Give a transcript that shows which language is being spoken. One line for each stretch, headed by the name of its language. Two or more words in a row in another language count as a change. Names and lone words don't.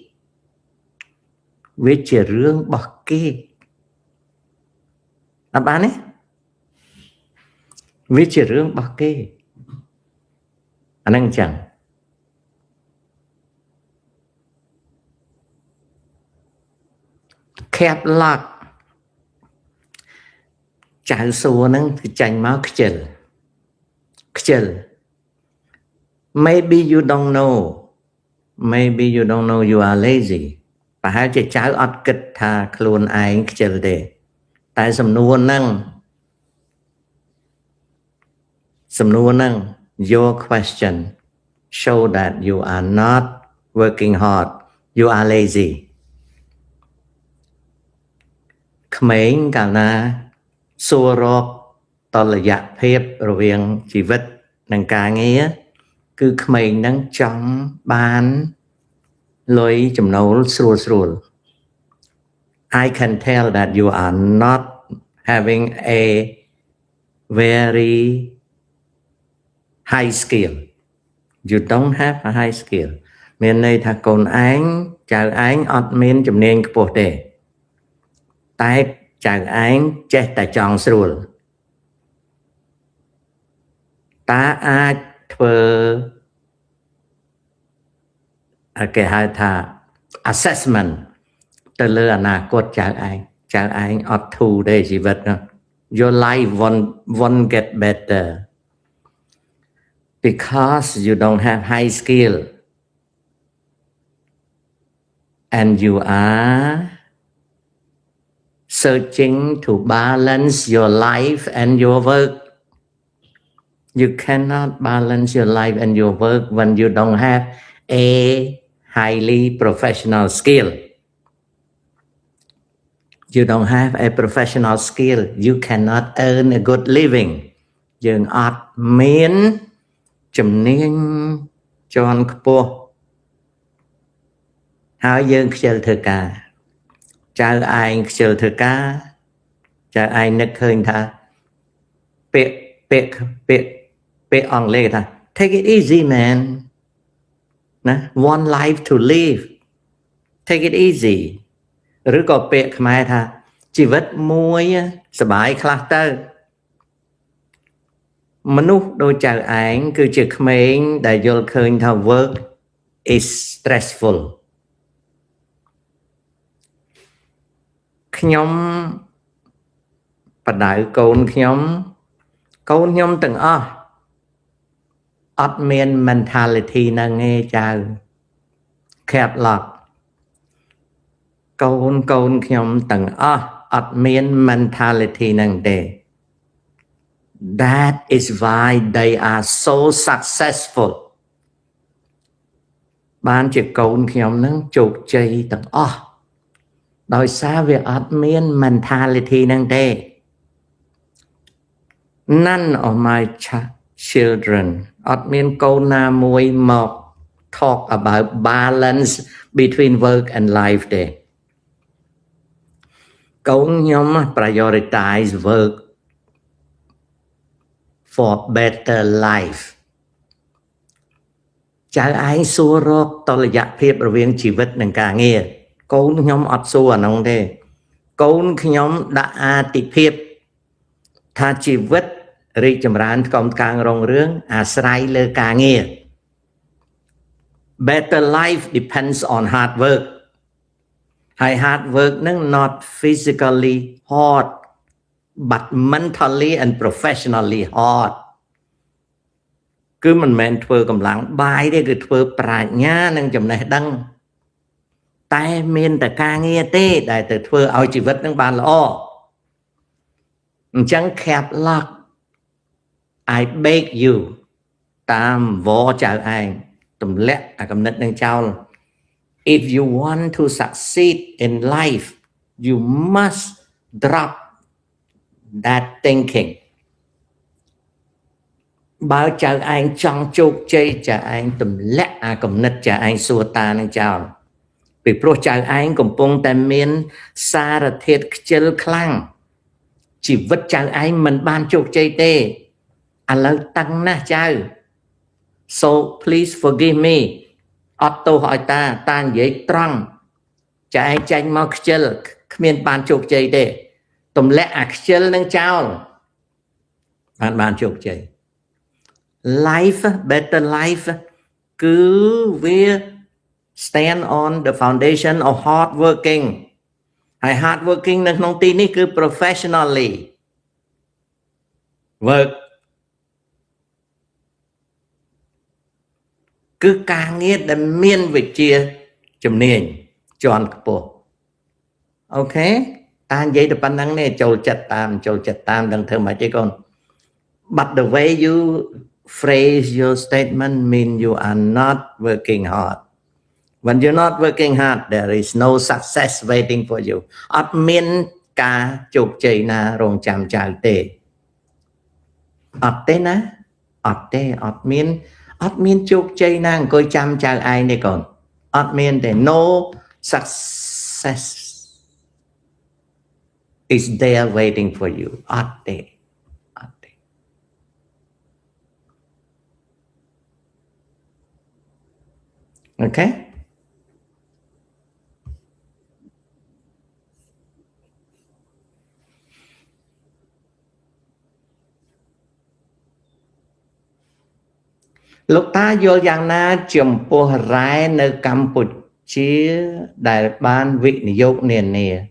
Khmer: វាជារឿងរបស់គេអត់បានទេវាជារឿងរបស់គេអាហ្នឹងអញ្ចឹងCap lock ចៅសួរហ្នឹងគឺចាញ់មកខ្ជិល
English: maybe you don't know you are lazy
Khmer: ប្រហែលជាចៅអត់គិតថាខ្លួនឯងខ្ជិលទេតែសំណួរហ្នឹង
English: your question show that you are not working hard you are lazy
Khmer: ក្មេងកាលណាសួររកតលយៈភាពរវាងជីវិតនិងការងារគឺក្មេងហ្នឹងចង់បានលុយចំណូលស្រួល
English: I can tell that you are not having a very high skill you don't have a high skill
Khmer: មានន័យថាកូនឯងចៅឯងអត់មានជំនាញខ្ពស់ទេតែចៅឯងចេះតែចង់ស្រួលតើអាចធ្វើ គេហៅថា assessment ទៅលើអនាគតចៅឯងអត់ធូរទេជីវិតនោះ
English: your life won't get better because you don't have high skill and you are searching to balance your life and your work you cannot balance your life and your work when you don't have a highly professional skill you don't have a professional skill you cannot earn a good living
Khmer: យើងអត់មានជំនាញជាន់ខ្ពស់ហើយយើងខ្ជិលធ្វើការចៅឯងខ្ជិលធ្វើការចៅឯងនឹកឃើញថា ពាក្យអង់គ្លេសថា
English: take it easy man
Khmer: ណា
English: one life to live take it easy
Khmer: ឬក៏ពាក្យខ្មែរថាជីវិតមួយសប្បាយខ្លះទៅមនុស្សដូចចៅឯងគឺជាក្មេងដែលយល់ឃើញថា
English: work is stressful
Khmer: ខ្ញុំបដៅកូនខ្ញុំទាំងអស់អត់មាន mentality ហ្នឹងទេចៅ cap lock កូនខ្ញុំទាំងអស់អត់មាន mentality ហ្នឹងទេ
English: That is why they are so successful
Khmer: បានជាកូនខ្ញុំហ្នឹងជោគជ័យទាំងអស់ដោយសារវាអត់មាន mentality ហ្នឹងទេ
English: None of my children
Khmer: អត់មានកូនណាមួយមក
English: talk about balance between work and life
Khmer: ទេ កូនខ្ញុំ
English: prioritize work for better life
Khmer: ចៅឯងសួររកតុល្យភាពរវាងជីវិតនិងការងារកូនខ្ញុំអត់សួរអានោះទេកូនខ្ញុំដាក់អាទិភាពថាជីវិតរីកចម្រើនកំកាងរុងរឿងអាស្រ័យលើការងារ
English: Better life depends on hard work
Khmer: ហើយ
English: hard work
Khmer: នឹង
English: not physically hard but mentally and professionally hard
Khmer: គឺមិនមែនធ្វើកម្លាំងបាយទេគឺធ្វើប្រាជ្ញានិងចំណេះដឹងតែមានតែការងារទេដែលទៅធ្វើឲ្យជីវិតនឹងបានល្អ
English: អញ្ចឹង cap lock I beg you
Khmer: តាមវចៅឯងទម្លាក់អាកំណត់នឹងចោល
English: If you want to succeed in life you must drop that thinking
Khmer: បើចៅឯងច ង់ជោគជ័យចៅឯងទម្លាក់អាកំណត់ចៅឯងសួរតានឹងចោលពីព្រោះចៅឯងកំពុងតែ មានសារធាតុខ្ជិលខ្លាំងជីវិតចៅឯងមិនបានជោគជ័យទេឥឡូវតឹង ណាស់ចៅ
English: So please forgive me
Khmer: អត់ទោសឲ្យតានិយាយត្រង់ចៅឯងចាញ់មកខ្ជិលគ្មានបានជោគជ័យទេទម្លាក់អាខ្ជិលនឹងចោលបានជោគជ័យ
English: Life better life
Khmer: គឺវា
English: stand on the foundation of hard working
Khmer: ហើយ
English: hard working
Khmer: នៅក្នុងទីនេះគឺ professionally work គឺការងារដែលមានវិជ្ជាជំនាញជាន់ខ្ពស់អូខេតានិយាយតែប៉ុណ្្នឹងទេចូលចិត្ត តាមដឹងធ្វើម៉េចទេកូន
English: But the way you phrase your statement mean you are not working hard When you're not working hard there is no success waiting for you
Khmer: អត់មានការជោគជ័យណារងចាំចៅទេអត់ទេណាអត់មានជោគជ័យណាអង្គុយចាំចៅឯងទេកូនអត់មានទេ
English: No success is there waiting for you
Khmer: អត់ទេ អូខេលោកតាយល់យ៉ាងណាចំពោះរ៉ែនៅកម្ពុជាដែលបានវិនិយោគនានា